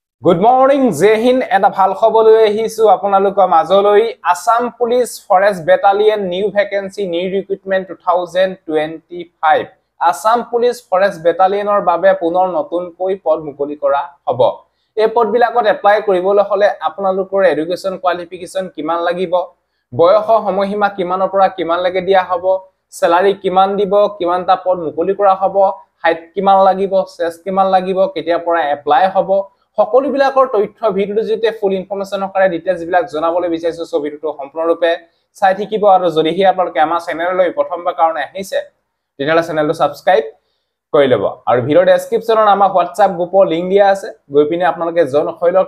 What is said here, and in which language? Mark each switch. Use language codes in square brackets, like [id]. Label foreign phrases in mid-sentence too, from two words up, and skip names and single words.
[en] Good morning, [hi] Jai Hind, [as] এটা ভাল খবৰ লৈ আহিছোঁ আপোনালোকৰ মাজলৈ Assam Police Forest Battalion [en] new vacancy new recruitment [as] 2025 Assam Police Forest Battalion ৰ বাবে পুনৰ নতুনকৈ পদ মুকলি কৰা হ'ব এই পদবিলাকত এপ্লাই কৰিবলৈ হ'লে আপোনালোকৰ [en] education qualification [as] কিমান লাগিব বয়স সীমা কিমানৰ পৰা কিমান লাগে দিয়া হ'ব চেলেৰী কিমান দিব কিমানটা পদ মুকলি কৰা হ'ব হাইট কিমান লাগিব চেষ্ট কিমান লাগিব কেতিয়াৰ পৰা এপ্লাই হ'ব সকলো বিলাকৰ তথ্য ভিডিওটো যেতে [en] full information [as] কৰে ডিটেইলস বিলাক জনাবলৈ বিচাৰিছো সো ভিডিওটো সম্পূৰ্ণৰূপে চাই থাকিব আৰু যদি হি আপোনালোকে আমাৰ চেনেললৈ প্ৰথমবাৰ কাৰণে আহিছে তেতিয়াহলে চেনেলটো সাবস্ক্ৰাইব কৰি লব আৰু ভিডিও ডেসক্ৰিপচনত আমাৰ WhatsApp গ্ৰুপৰ লিংক দিয়া আছে গৈ পিনে আপোনালোকে জয়েন হৈ লওক